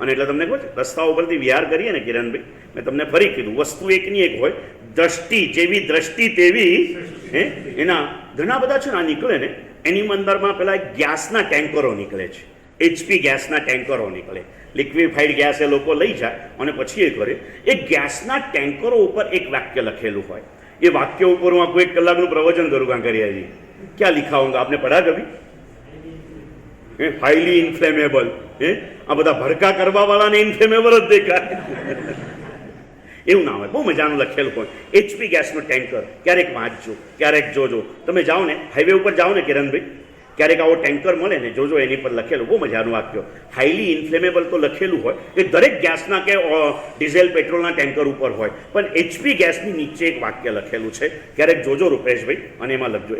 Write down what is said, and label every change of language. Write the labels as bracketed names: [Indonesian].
[Gujarati] અને એટલે તમને કહું છું, રસ્તા ઉપરથી વિહાર કરીએ ને કિરણભાઈ, મેં તમને ફરી કીધું, વસ્તુ એકની એક હોય, દ્રષ્ટિ જેવી દ્રષ્ટિ તેવી એના ઘણા બધા છે ને આ નીકળે ને એની અંદરમાં પેલા ગેસના ટેન્કરો નીકળે છે, HP ગેસના ટેન્કરો નીકળે, લિક્વિફાઈડ ગેસ એ લોકો લઈ જાય અને પછી એ કરે, એ ગેસના ટેન્કરો ઉપર એક વાક્ય લખેલું હોય। [Hindi] ये वाक्य ऊपर [Gujarati] હું આખું 1 કલાકનું પ્રવચન [Hindi] કरूंगा करिए जी, क्या लिखा होगा आपने पढ़ा कभी? [English] Highly inflammable. [Gujarati] આ બધા ભડકા કરવા વાળાને ઇન્ફ્લેમેબલ જ દેખાય એવું ના હોય, બહુ મજાનું લખેલું હોય HP ગેસનો ટેન્કર। ક્યારેક વાંચજો, ક્યારેક જોજો, તમે જાઓ ને હાઈવે ઉપર જાઓ ને કિરણભાઈ, ક્યારેક આવો ટેન્કર મળે ને જોજો, એની પર લખેલું બહુ મજાનું વાક્ય, હાઈલી ઇન્ફ્લેમેબલ તો લખેલું હોય, એ દરેક ગેસના કે ડીઝલ પેટ્રોલના ટેન્કર ઉપર હોય, પણ HP ગેસની નીચે એક વાક્ય લખેલું છે, ક્યારેક જોજો રૂપેશભાઈ અને એમાં લખજો।